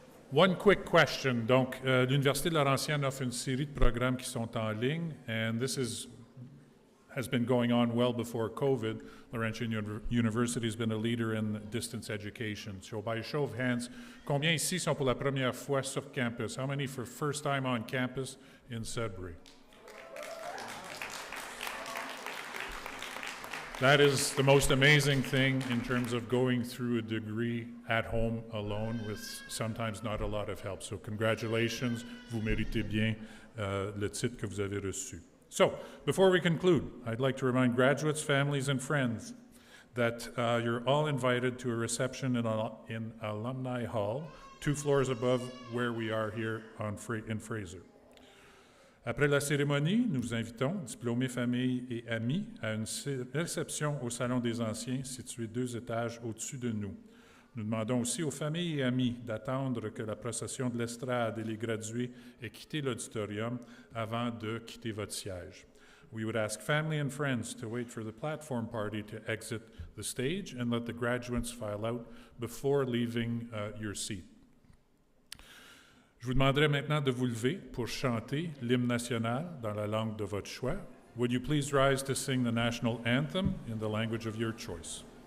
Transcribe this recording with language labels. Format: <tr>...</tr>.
<en>One quick question.</en> <fr>Donc, l'Université de Laurentienne offre une série de programmes qui sont en ligne,</fr> <en>and this has been going on well before COVID. Laurentian University has been a leader in distance education. So by a show of hands,</en> <fr>combien ici sont pour la première fois sur campus?</fr> <en>How many for first time on campus in Sudbury? That is the most amazing thing in terms of going through a degree at home alone with sometimes not a lot of help. So congratulations,</en> <fr>vous méritez bien le titre que vous avez reçu.</fr> <en>So before we conclude, I'd like to remind graduates, families, and friends that you're all invited to a reception in Alumni Hall, 2 floors above where we are here in Fraser.</en> <fr>Après la cérémonie, nous vous invitons, diplômés, familles et amis, à une réception au Salon des Anciens, situé 2 étages au-dessus de nous. Nous demandons aussi aux familles et amis d'attendre que la procession de l'estrade et les gradués aient quitté l'auditorium avant de quitter votre siège.</fr> <en>We would ask family and friends to wait for the platform party to exit the stage and let the graduates file out before leaving your seat.</en> <fr>Je vous demanderai maintenant de vous lever pour chanter l'hymne national dans la langue de votre choix.</fr> <en>Would you please rise to sing the national anthem in the language of your choice?</en>